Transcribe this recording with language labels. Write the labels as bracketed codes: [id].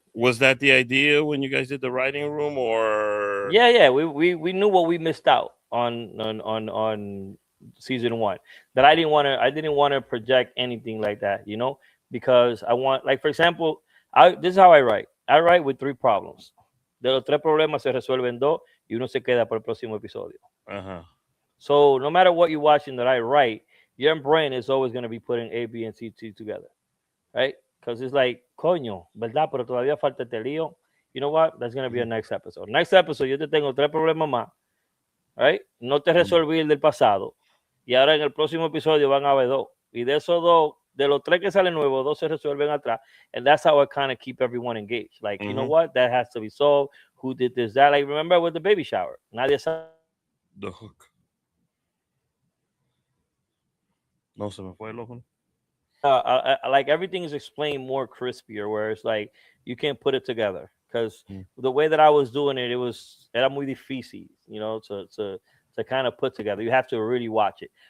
[en] Was that the idea when you guys did the writing room, or? yeah. We knew what we missed out on season one. That I didn't want to project anything like that, you know, because I want, like, for example, this is how I write. I write with three problems. [es] De los tres problemas se resuelven dos y uno se queda para el próximo episodio. Uh-huh. [en] So no matter what you're watching that I write, your brain is always going to be putting A, B, and C together, right? Because it's like, [es] coño, ¿verdad? Pero todavía falta este lío. [en] You know what? That's going to be a next episode. Next episode, [es] yo te tengo tres problemas más, [en] right? [es] No te resolví el del pasado. Y ahora en el próximo episodio van a haber dos. Y de esos dos, de los tres que salen nuevos, dos se resuelven atrás. [en] And that's how I kind of keep everyone engaged. Like, you know what? That has to be solved. Who did this? That? Like, remember with the baby shower? [es] Nadie sabe. [en] The hook. [es] No se me fue el ojo. [en] Like everything is explained more crispier, where it's like you can't put it together because the way that I was doing it, [es] era muy difícil, [en] you know, to kind of put together. You have to really watch it.